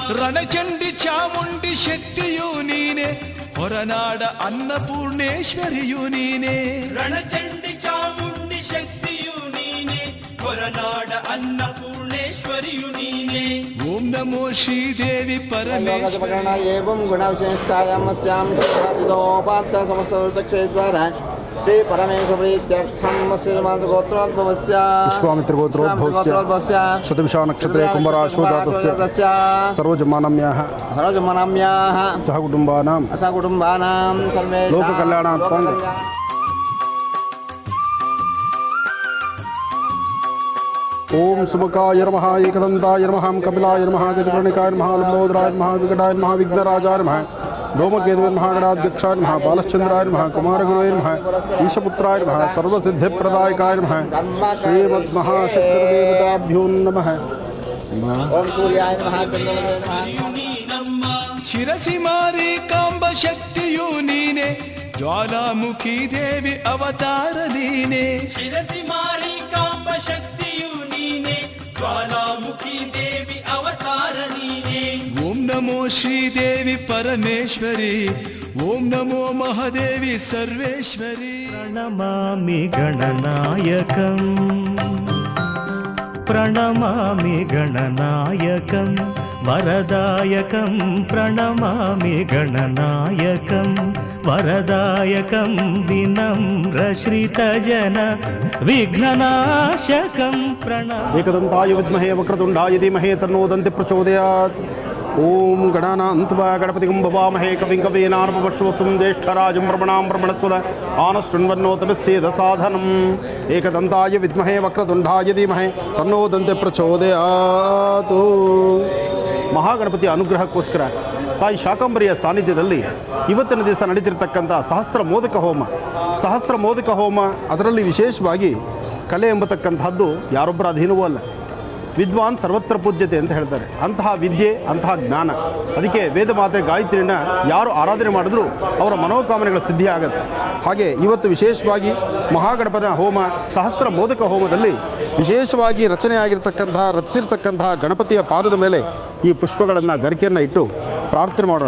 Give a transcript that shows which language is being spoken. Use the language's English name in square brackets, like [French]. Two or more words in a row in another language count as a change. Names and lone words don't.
[Kannada] ರಣಚಂಡಿ ಚಾಮುಂಡಿ ಶಕ್ತಿಯೂ ನೀನೆ, ಹೊರನಾಡ ಅನ್ನಪೂರ್ಣೇಶ್ವರಿಯೂ ನೀನೆ. ರಣಚಂಡಿ ಚಾಮುಂಡಿ ಶಕ್ತಿಯೂ ನೀನೆ, ಹೊರನಾಡ ಅನ್ನಪೂರ್ಣೇಶ್ವರಿಯು ನೀನೆ. [Sanskrit] ಓಂ ನಮೋ ಶ್ರೀದೇವಿ ಪರಮೇಶ್ವರಿ. ಏವಂ ಗುಣವಿಶೇಷಾಯಾಮಸ್ಯಾಂ ಶ್ರೀಪಾದಿದೋಪಾತ್ತ ಸಮಸ್ತಕ್ಷೇದ್ವಾರ ಶ್ರೀ ಪರಮೇಶ್ವರೀತ್ಯರ್ಥಂ ಗೋತ್ರೋದ್ಭವಸ್ಯ ವಿಶ್ವಾಮಿತ್ರ ಗೋತ್ರೋದ್ಭವಸ್ಯ ಶತಭಿಷಾ ನಕ್ಷತ್ರೆ ಕುಂಭರಾಶೋ ಜಾತಸ್ಯ ಸರ್ವಜಮಾನಮ್ಯಾಹ ಸಹಕುಟುಂಬಾನಾಂ ಸರ್ವೇ ಲೋಕಕಲ್ಯಾಣಾರ್ಥಂ. ಓಂ ಸುಮುಖಾಯ ನಮಃ, ಏಕದಂತಾಯ ನಮಃ, ಕಪಿಲಾಯ ನಮಃ, ಗಜಕರ್ಣಿಕಾಯ ನಮಃ, ಲಂಬೋದರಾಯ ನಮಃ, ವಿಕಟಾಯ ನಮಃ, ವಿಘ್ನರಾಜಾಯ ನಮಃ, ಧೂಮಕೇತುವೆ ನಮಃ, ಗಣಾಧ್ಯಕ್ಷಾಯ ನಮಃ, ಬಾಲಶ್ಚಂದ್ರಾಯ ನಮಃ, ಕುಮಾರಗುರುವೇ ನಮಃ, ಈಶಪುತ್ರಾಯ ನಮಃ, ಸರ್ವಸಿದ್ಧಿಪ್ರದಾಯಕಾಯ ನಮಃ, ಶ್ರೀಮದ್ಮಹಾಶಕ್ತಿದೇವತಾಭ್ಯೋ ನಮಃ. ಓಂ ಸೂರ್ಯಾಯ ನಮಃ. [Kannada] ಶಿರಸಿ ಮಾರಿ ಕಾಂಬ ಶಕ್ತಿಯೂ ನೀನೆ, ಜ್ವಾಲಾಮುಖಿ ದೇವಿ ಅವತಾರ ನೀನೆ. ಶಿರಸಿ ಮಾರಿ ಕಾಂಬ ಶಕ್ತಿಯು ನೀನೆ, ಜ್ವಾಲಾಮುಖಿ ದೇವಿ ಅವತಾರ ನೀನೆ. [Sanskrit] ಓಂ ನಮೋ ಶ್ರೀದೇವಿ ಪರಮೇಶ್ವರಿ, ಓಂ ನಮೋ ಮಹಾದೇವಿ ಸರ್ವೇಶ್ವರಿ. ಪ್ರಣಮಾಮಿ ಗಣನಾಯಕಂ, ಪ್ರಣಮಾಮಿ ಗಣನಾಯಕಂ ವರದಾಯಕಂ. ಪ್ರಣಮಾಮಿ ಗಣನಾಯಕಂ ವರದಾಯಕಂ ವಿನಮ್ರಶ್ರಿತಜನ ವಿಘ್ನನಾಶಕಂ. ಏಕದಂತಾಯ ವಿದ್ಮಹೇ ವಕ್ರತುಂಡಾಯ ಧೀಮಹಿ ತನ್ನೋ ದಂತೆ ಪ್ರಚೋದಯಾತ್. ಓಂ ಗಣಾನಾಂತ್ವಾ ಗಣಪತಿಂ ಭವಾಮಹೇ ಕವಿಂ ಕವೀನಾರ್ಪವಶ್ವಸುಂ ಜ್ಯೇಷ್ಠರಾಜಂ ಬ್ರಹ್ಮಣಾಂ ಬ್ರಹ್ಮಣಸ್ಪದ ಆನಶೃಣ್ವನ್ನೋತಮಸ್ಯೇದ ಸಾಧನಂ. ಏಕದಂತಾಯ ವಿದ್ಮಹೇ ವಕ್ರತುಂಡಾಯ ಧೀಮಹಿ ತನ್ನೋ ದಂತೆ ಪ್ರಚೋದಯಾತ್. [Kannada] ಮಹಾಗಣಪತಿಯ ಅನುಗ್ರಹಕ್ಕೋಸ್ಕರ ತಾಯಿ ಶಾಕಂಬರಿಯ ಸಾನ್ನಿಧ್ಯದಲ್ಲಿ ಇವತ್ತಿನ ದಿವಸ ನಡೀತಿರ್ತಕ್ಕಂಥ ಸಹಸ್ರ ಮೋದಕ ಹೋಮ ಅದರಲ್ಲಿ ವಿಶೇಷವಾಗಿ ಕಲೆ ಎಂಬತಕ್ಕಂಥದ್ದು ಯಾರೊಬ್ಬರ ಅಧೀನವೂ ಅಲ್ಲ. [Sanskrit] ವಿದ್ವಾನ್ ಸರ್ವತ್ರ ಪೂಜ್ಯತೆ [Kannada] ಅಂತ ಹೇಳ್ತಾರೆ. ಅಂತಹ ವಿದ್ಯೆ, ಅಂತಹ ಜ್ಞಾನ, ಅದಕ್ಕೆ ವೇದ ಮಾತೆ ಗಾಯತ್ರಿನ ಯಾರು ಆರಾಧನೆ ಮಾಡಿದ್ರೂ ಅವರ ಮನೋಕಾಮನೆಗಳ ಸಿದ್ಧಿ ಆಗುತ್ತೆ. ಹಾಗೆ ಇವತ್ತು ವಿಶೇಷವಾಗಿ ಮಹಾಗಣಪತಿಯ ಹೋಮ, ಸಹಸ್ರ ಮೋದಕ ಹೋಮದಲ್ಲಿ ವಿಶೇಷವಾಗಿ ರಚಿಸಿರ್ತಕ್ಕಂತಹ ಗಣಪತಿಯ ಪಾದದ ಮೇಲೆ ಈ ಪುಷ್ಪಗಳನ್ನು ಗರಿಕೆಯನ್ನು ಇಟ್ಟು ಪ್ರಾರ್ಥನೆ ಮಾಡೋಣ.